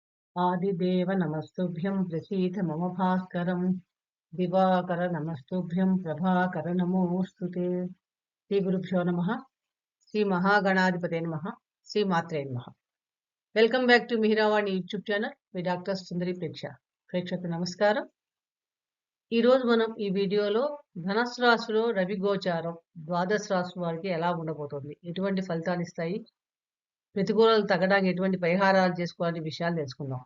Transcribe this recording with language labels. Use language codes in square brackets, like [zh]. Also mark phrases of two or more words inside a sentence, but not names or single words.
[sa] आदिदेव नमस्तुभ्यं प्रसीद मम भास्करं दिवाकर नमस्तुभ्यं प्रभाकर नमोऽस्तु ते श्रीगुरुभ्यो नमः श्री महागणाधिपते नमः श्री मात्रे नमः [en] welcome back to Mihiravani YouTube channel [te] మీ డాక్టర్ సుందరి ప్రేక్షకు నమస్కారం. ఈ రోజు మనం ఈ వీడియోలో ధనస్సు రాశిలో రవి గోచారం ద్వాదశ రాశి వారికి ఎలా ఉండబోతోంది, ఎటువంటి ఫలితాలు ఇస్తాయి, ప్రతికూలతలు తగ్గడానికి ఎటువంటి పరిహారాలు చేసుకోవాలనే విషయాలు తెలుసుకుందాం.